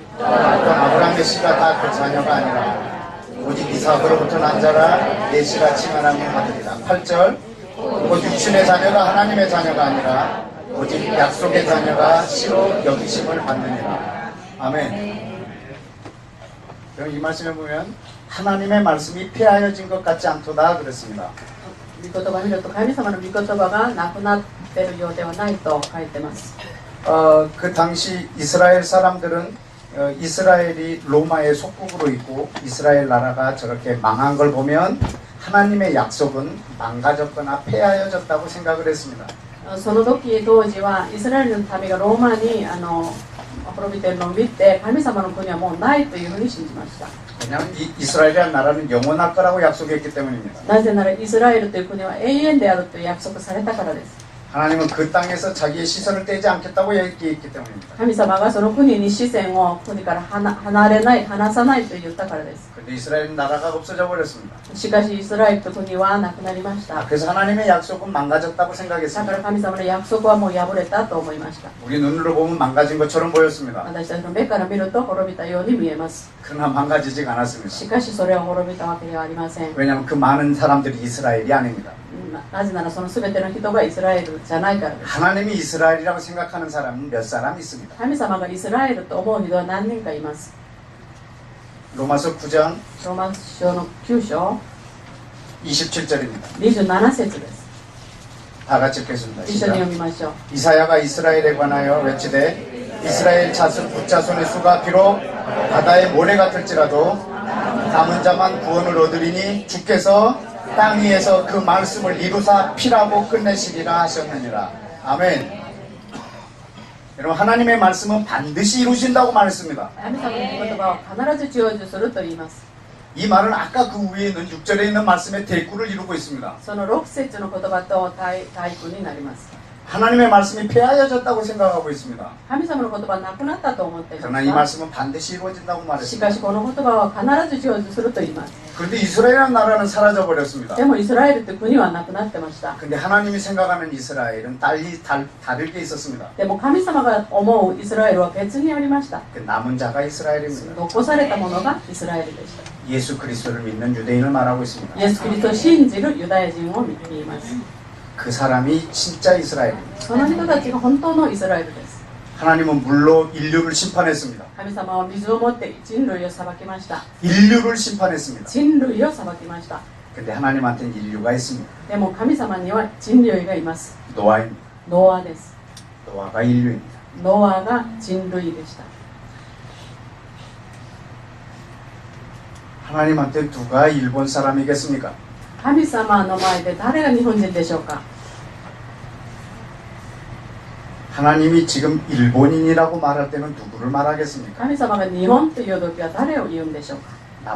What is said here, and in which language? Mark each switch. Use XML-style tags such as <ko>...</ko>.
<ko>또 아브라함의 씨가 다 그 자녀가 아니라 오직 이삭으로부터 난 자라 내 씨가 칭하나님 아들이다. 8절. 곧 육신의 자녀가 하나님의 자녀가 아니라 오직 약속의 자녀가 씨로 여기심을 받느니라. 아멘. 그럼 이 말씀에 보면 하나님의 말씀이 폐하여진 것 같지 않도다 그랬습니다.</ko> <ja>御言葉を見ると神様の御言葉がなくなっているようではないと書いてます。</ja> <ko>그 당시 이스라엘 사람들은 이스라엘이 로마의 속국으로 있고 이스라엘 나라가 저렇게 망한 걸 보면 하나님의 약속은 망가졌거나 폐하여졌다고 생각을 했습니다.</ko> <ja>その時当時はイスラエルの民がローマに滅びているのを見て神様の国はもうないというふうに信じました。</ja> <ko>왜냐하면 이스라엘이라는 나라는 영원할 거라고 약속했기 때문입니다.</ko> <ja>なぜならイスラエルという国は永遠であると約束されたからです。</ja> <ko>하나님은 그 땅에서 자기의 시선을 떼지 않겠다고 얘기했기 때문입니다.</ko> <ja>神様がその国に視線を国から離さないと言ったからです。</ja> <ko>그런데 이스라엘 나라가 없어져 버렸습니다.</ko> <ja>しかしイスラエルという国はなくなりました。</ja> <ko>그래서 하나님의 약속은 망가졌다고</ko> <ja>だから</ja> <ko>생각했습니다.</ko> <ja>神様の約束はもう破れたと思いました。</ja> <ko>우리 눈으로 보면 망가진 것처럼 보였습니다.</ko> <ja>私たちの目から見ると滅びたように見えます。</ja> <ko>그러나 망가지지가 않았습니다.</ko> <ja>しかしそれは滅びたわけではありません。</ja> <ko>왜냐하면 그 많은 사람들이 이스라엘이 아닙니다.</ko> <ja>なぜならその全ての人がイスラエルじゃないからです。</ja> <ko>하나님이 이스라엘이라고 생각하는 사람은 몇 사람 있습니다.</ko> <ja>神様がイスラエルと思う人は何人かいます。</ja> <ko>로마서 9장</ko> <ja>ローマ書の9章</ja> <ko>27절입니다.</ko> <ja>27節です。</ja> <ko>다 같이 읽겠습니다.</ko> <ja>一緒に読みましょう。</ja> <ko>이사야가 이스라엘에 관하여 외치되 이스라엘 북자손의 수가 비록 바다의 모래 같을지라도 남은 자만 구원을 얻으리니 주께서 땅 위에서 그 말씀을 이루사 피라고 끝내시리라 하셨느니라. 아멘. 여러분 하나님의 말씀은 반드시 이루신다고 말했습니다.</ko> <ja>神様の言葉を必ず成就すると言います。</ja> <ko>이 말은 아까 그 위에 있는 6절에 있는 말씀의 대꾸를 이루고 있습니다.</ko> <ja>その6節の言葉と対句になります。</ja> <ko>하나님의 말씀이 폐하여졌다고 생각하고 있습니다.</ko> <ja>神様の言葉はなくなったと思ってい</ja> <ko>그러나 이</ko> <ja>ます</ja> <ko>말씀은 반드시 이루어진다고</ko> <ja>し</ja> <ko>말했습니다.</ko> <ja>かしこの言葉は必ず成就すると言います。</ja> <ko>그런데 이스라엘이라는 나라는 사라져 버렸습니다.</ko> <ja>でもイスラエルという国はなくなってました。</ja> <ko>근데 하나님이 생각하는 이스라엘은 다를 게 있었습니다.</ko> <ja>でも神様が思うイスラエルは別にありました。</ja> <ko>그 남은 자가 이스라엘입니다.</ko> <ja>残されたものがイスラエルでした。</ja> <ko>예수 그리스도를 믿는 유대인을 말하고 있습니다.</ko> <ja>イエス・キリストを信じるユダヤ人を見ています。</ja> <ko>그 사람이 진짜 이스라엘입니다.</ko> <ja>その人たちが本当のイスラエルです。</ja> <ko>하나님은 물로 인류를 심판했습니다.</ko> <ja>神様は水を持って人類を裁きました。</ja> <ko>인류를 심판했습니다.</ko> <ja>人類を裁きました。</ja> <ko>근데 하나님한테는 인류가 있습니다.</ko> <ja>でも神様には人類がいます。</ja> <ko>노아입니다.</ko> <ja>ノアです。</ja> <ko>노아가 인류입니다.</ko> <ja>ノアが人類でした。</ja> <ko>하나님한테 누가 일본 사람이겠습니까?</ko> <ja>神様の前で誰が日本人でしょうか。</ja> <ko>하나님이 지금 일본인이라고 말할 때는 누구를 말하겠습니까?</ko> <ja>神様が日本という時は誰を言うんでしょうか。</ja>